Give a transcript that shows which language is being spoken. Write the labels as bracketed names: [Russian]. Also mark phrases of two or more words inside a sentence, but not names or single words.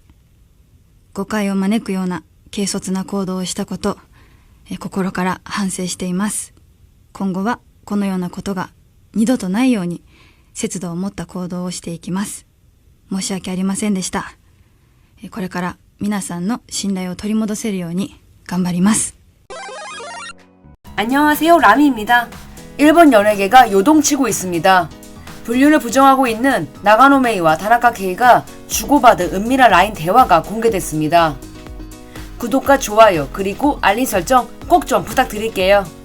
[Japanese] 誤解を招くような軽率な行動をしたこと、心から反省しています。今後はこのようなことが二度とないように節度を持った行動をしていきます。申し訳ありませんでした。これから皆さんの信頼を取り戻せるように頑張ります。 [Korean] 안녕하세요, 라미입니다. 일본 연예계가 요동치고 있습니다. 불륜을 부정하고 있는 나가노 메이와 다나카 케이가 주고받은 은밀한 라인 대화가 공개됐습니다. 구독과 좋아요 그리고 알림 설정 꼭 좀 부탁드릴게요.